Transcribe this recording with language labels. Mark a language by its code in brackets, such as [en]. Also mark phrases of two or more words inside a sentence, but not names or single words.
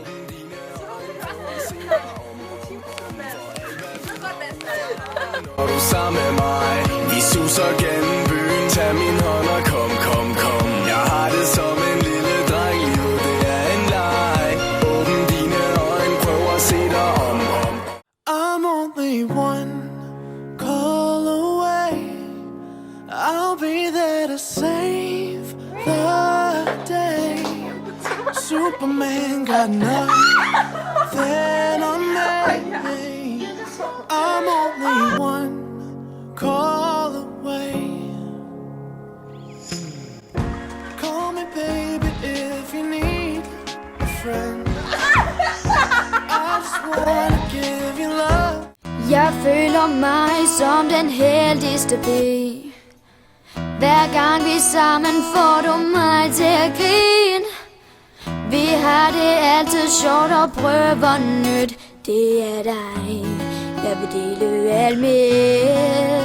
[da] Og du sammen med mig. Vi suser gennem byen, tag min hånd og kom. Jeg har det som en lille dreng, livet det er en leg. Åbn dine øjne, prøv at se dig om. [en] I'm only one call away. I'll be there to save the day. Superman got nothing on me. I'm only one call away. Call me baby if you need a friend. I just wanna give you love. [da] Jeg føler mig som den heldigste pige. Hver gang vi sammen får du mig til at grine. Vi har det altid sjovt og prøver nyt. Det er dig, jeg vil dele alt med.